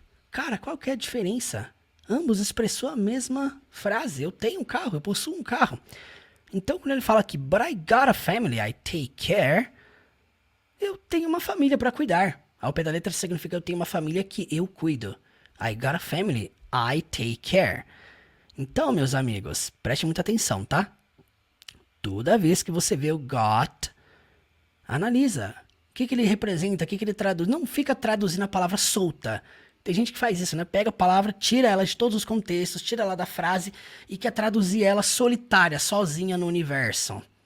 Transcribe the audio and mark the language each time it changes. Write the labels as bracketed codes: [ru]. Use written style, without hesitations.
[pt] Cara, qual que é a diferença? Ambos expressou a mesma frase. Eu tenho um carro, eu possuo um carro. Então, quando ele fala aqui, but I got a family, I take care, eu tenho uma família para cuidar. Ao pé da letra significa eu tenho uma família que eu cuido. [en] I got a family, I take care. [pt] Então, meus amigos, preste muita atenção, tá? Toda vez que você vê o got, analisa. O que ele representa, o que ele traduz. Não fica traduzindo a palavra solta. Tem gente que faz isso, né? Pega a palavra, tira ela de todos os contextos, tira ela da frase e quer traduzir ela solitária, sozinha no universo.